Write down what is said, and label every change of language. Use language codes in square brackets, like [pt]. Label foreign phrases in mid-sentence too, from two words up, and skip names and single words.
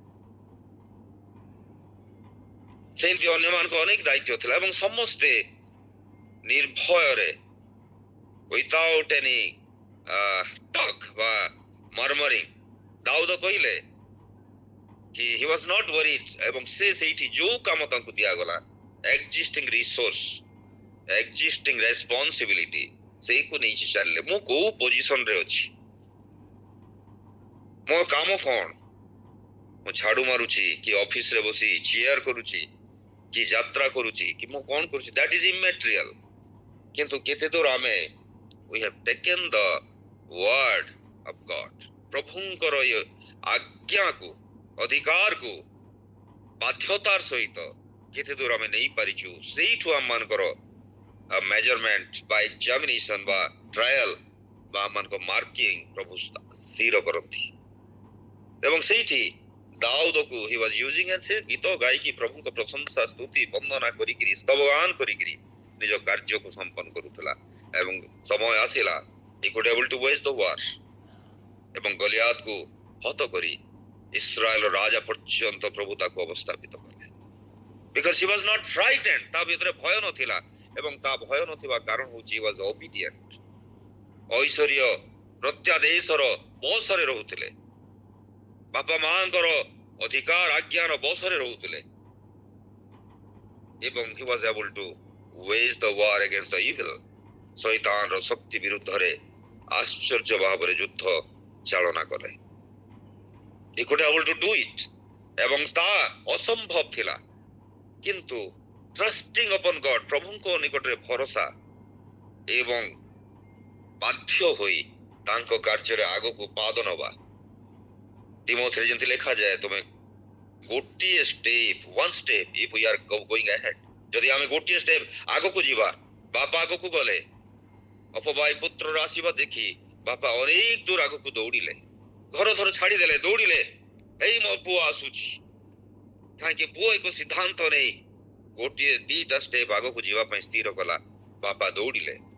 [or] ସେମିତି ଅନ୍ୟମାନଙ୍କ ଅନେକ ଦାୟିତ୍ୱ ଥିଲା ଏବଂ ସମସ୍ତେ ନିର୍ଭୟରେ [en] without any talk [or] ବା ମର୍ମରିଂ, ଦାଉଦ କହିଲେ କି [en] he was not worried, [or] ଏବଂ ସେ ସେଇଠି ଯୋଉ କାମ ତାଙ୍କୁ ଦିଆଗଲା, [en] existing resource, existing responsibility, [or] ସେଇକୁ ନେଇଛି ଚାଲିଲେ। ମୁଁ କୋଉ ପୋଜିସନରେ ଅଛି, ମୋ କାମ କଣ, ମୁଁ ଝାଡୁ ମାରୁଛି କି ଅଫିସରେ ବସି ଚେୟାର କରୁଛି କି ଯାତ୍ରା କରୁଛି କି ମୁଁ କଣ କରୁଛି, [en] that is immaterial. [or] କିନ୍ତୁ କେତେ ଦୂର ଆମେ [en] we have taken the word of God, [or] ପ୍ରଭୁଙ୍କର ଆଜ୍ଞାକୁ, ଅଧିକାରକୁ ବାଧ୍ୟତାର ସହିତ କେତେ ଦୂର ଆମେ ନେଇପାରିଛୁ, ସେଇଠୁ ଆମମାନଙ୍କର ମେଜରମେଣ୍ଟ ବା ଏକ୍ଜାମିନେସନ ବା ଟ୍ରାଏଲ ବା ଆମମାନଙ୍କ ମାର୍କିଂ ପ୍ରଭୁ ସ୍ଥିର କରନ୍ତି। ଏବଂ ସେଇଠି ଦାଉଦକୁ [en] he was using, [or] ସେ ଗୀତ ଗାଇକି ପ୍ରଭୁଙ୍କ ପ୍ରଶଂସା, ସ୍ତୁତି, ବନ୍ଦନା କରିକିରି, ସ୍ତବଗାନ କରିକିରି ନିଜ କାର୍ଯ୍ୟକୁ ସମ୍ପନ୍ନ କରୁଥିଲା। ଏବଂ ସମୟ ଆସିଲା, [en] he could able to wage the war [or] ଏବଂ ଗଲିଆଦକୁ ହତ କରି ଇସ୍ରାଏଲର ରାଜା ପର୍ଯ୍ୟନ୍ତ ପ୍ରଭୁ ତାକୁ ଅବସ୍ଥାପିତ କଲେ। [en] because he was not frightened, [or] ତା ଭିତରେ ଭୟ ନଥିଲା ଏବଂ ତା ଭୟ ନଥିବା କାରଣ ହେଉଛି [en] he was obedient, [or] ଐଶ୍ୱର୍ଯ୍ୟ ପ୍ରତ୍ୟାଦେଶର ବଶରେ ରହୁଥିଲେ, ବାପା ମାଙ୍କର ଅଧିକାର ଆଜ୍ଞାର ବଶରେ ରହୁଥିଲେ ଏବଂ [en] he was able to wage the war against the evil, [or] ଶୈତାନର ଶକ୍ତି ବିରୁଦ୍ଧରେ ଆଶ୍ଚର୍ଯ୍ୟ ଭାବରେ ଯୁଦ୍ଧ ଚାଳନା କଲେ। [en] he could able to do it, [or] ଏବଂ ତା ଅସମ୍ଭବ ଥିଲା, କିନ୍ତୁ [en] trusting upon God, [or] ପ୍ରଭୁଙ୍କ ନିକଟରେ ଭରସା ଏବଂ ବାଧ୍ୟ ହୋଇ ତାଙ୍କ କାର୍ଯ୍ୟରେ ଆଗକୁ ପାଦ ନବା। ତିମୋଥୀରେ ଯେମିତି ଲେଖାଯାଏ, ତୁମେ ଗୋଟିଏ ଷ୍ଟେପ, [en] one step if we are going ahead, [or] ଯଦି ଆମେ ଗୋଟିଏ ଷ୍ଟେପ ଆଗକୁ ଯିବା, ବାପା ଆଗକୁ ଗଲେ, ଅପବାଇ ପୁତ୍ରର ଆସିବା ଦେଖି ବାପା ଅନେକ ଦୂର ଆଗକୁ ଦୌଡ଼ିଲେ, ଘର ଧର ଛାଡ଼ିଦେଲେ, ଦୌଡ଼ିଲେ, ଏଇ ମୋ ପୁଅ ଆସୁଛି। କାହିଁକି ପୁଅ ଏକ ସିଦ୍ଧାନ୍ତ ନେଇ ଗୋଟିଏ ଦିଟା ଷ୍ଟେପ ଆଗକୁ ଯିବା ପାଇଁ ସ୍ଥିର କଲା, ବାପା ଦୌଡ଼ିଲେ।